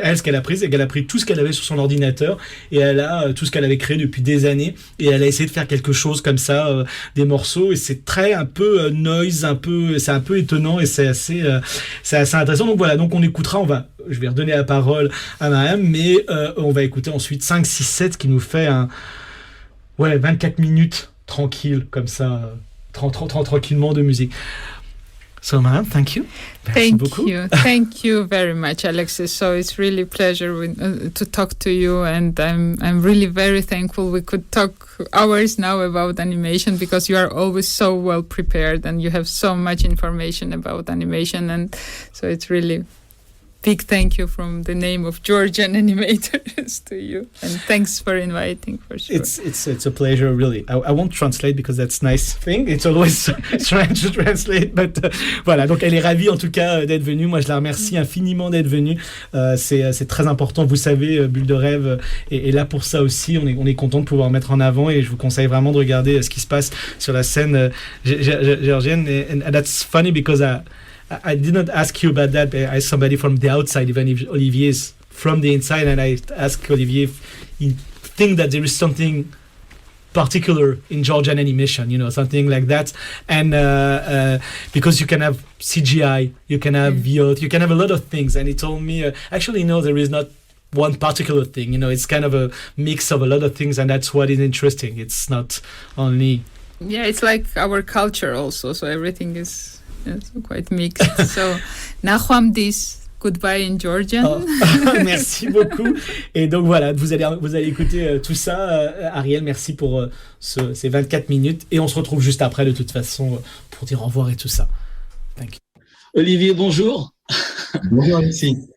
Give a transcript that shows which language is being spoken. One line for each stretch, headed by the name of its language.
French: Elle, ce qu'elle a pris, c'est qu'elle a pris tout ce qu'elle avait sur son ordinateur, et elle a tout ce qu'elle avait créé depuis des années, et elle a essayé de faire quelque chose comme ça, des morceaux, et c'est très un peu noise, c'est un peu étonnant, et c'est assez intéressant. Donc voilà, donc on écoutera, je vais redonner la parole à Mariam, mais on va écouter ensuite 5, 6, 7 qui nous fait 24 minutes tranquille, comme ça, tranquillement de musique.
English: So, Mariam, thank you.
French: Merci beaucoup.
English: Thank you very much, Alexis. So it's really a pleasure to talk to you, and I'm really very thankful we could talk hours now about animation, because you are always so well prepared and you have so much information about animation, and so it's really big thank you from the name of Georgian animators to you, and thanks for inviting, for sure. It's a pleasure, really. I won't translate because that's nice thing. It's always trying to translate, but voilà.
French: Donc elle est ravie en tout cas d'être venue. Moi je la remercie infiniment d'être venue. C'est très important. Vous savez, Bulle de Rêve est là pour ça aussi. On est content de pouvoir mettre en avant, et je vous conseille vraiment de regarder ce qui se passe sur la scène géorgienne.
English: And that's funny because I did not ask you about that, but I asked somebody from the outside, even if Olivier is from the inside, and I asked Olivier if he thinks that there is something particular in Georgian animation, something like that. And because you can have CGI, you can have VO, you can have a lot of things. And he told me, actually, no, there is not one particular thing. It's kind of a mix of a lot of things, and that's what is interesting. It's not only... Yeah, it's like our culture also, so everything is quite mixed. So, Nahum dis. Goodbye in Georgian.
French: Oh. Merci beaucoup. Et donc voilà, vous allez écouter tout ça. Ariel, merci pour ces 24 minutes. Et on se retrouve juste après, de toute façon, pour dire au revoir et tout ça.
English: Thank you.
French: Olivier, bonjour. Bonjour, Alexis.